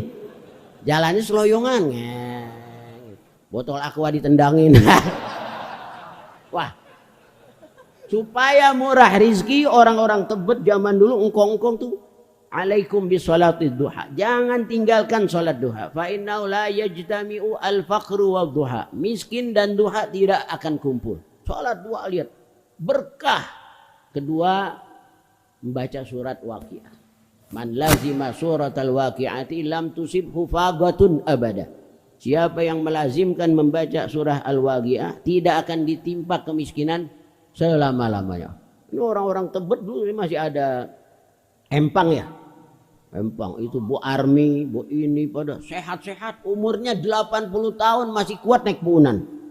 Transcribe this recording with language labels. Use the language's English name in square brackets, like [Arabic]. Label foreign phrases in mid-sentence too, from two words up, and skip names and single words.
[Indonesian] Jalannya seloyongan, botol aqua ditendangin. Wah. Supaya murah rizki, orang-orang Tebet zaman dulu engkong-engkong tuh [Arabic] alaikum bisolatid duha. [Indonesian] Jangan tinggalkan solat duha. [Arabic] فإنه لا يجتمع الفقر والضحى. [Indonesian] Miskin dan duha tidak akan kumpul. Solat duha lihat berkah. Kedua, membaca surat Waqiah. [Arabic] من لازم سورة الواقعة لم تصبه فاقة أبدا. [Indonesian] Siapa yang melazimkan membaca surah Al-Waqiah tidak akan ditimpa kemiskinan selama-lamanya. Ini orang-orang Tebet dulu masih ada empang ya. Empang itu Bu Armi, Bu ini pada sehat-sehat, umurnya 80 tahun masih kuat naik punan.